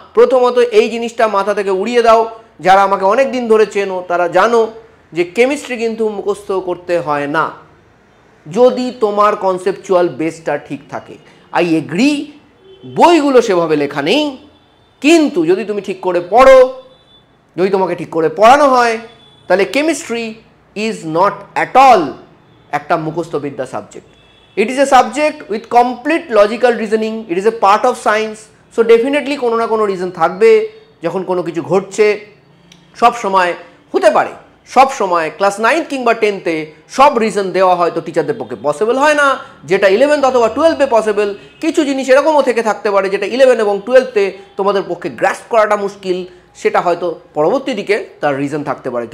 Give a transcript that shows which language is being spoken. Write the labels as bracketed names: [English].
[Bangla] প্রথমত এই জিনিসটা মাথা থেকে উড়িয়ে দাও। যারা আমাকে অনেক দিন ধরে চেনো তারা জানো যে কেমিস্ট্রি কিন্তু মুখস্থ করতে হয় না যদি তোমার কনসেপচুয়াল বেসটা ঠিক থাকে। [English] I agree, [Bangla] বইগুলো সেভাবে লেখা নেই, কিন্তু যদি তুমি ঠিক করে পড়ো, যদি তোমাকে ঠিক করে পড়ানো হয়, তাহলে [English] chemistry is not at all [Bangla] একটা মুখস্থবিদ্যা subject. [English] It is a subject with complete logical reasoning. It is a part of science. So definitely [Bangla] কোনো না কোনো রিজন থাকবে যখন কোনো কিছু ঘটছে। সব সময় হতে পারে, সব সময় ক্লাস 9 কিংবা 10তে সব রিজন দেওয়া হয়তো টিচারদের পক্ষে পসিবল হয় না, যেটা 11th অথবা 12-এ পসিবল। কিছু জিনিস এরকমও থেকে থাকতে পারে যেটা 11 এবং 12তে তোমাদের পক্ষে গ্রাস্প করাটা মুশকিল, সেটা হয়তো পরবর্তী দিকে তার রিজন থাকতে পারে।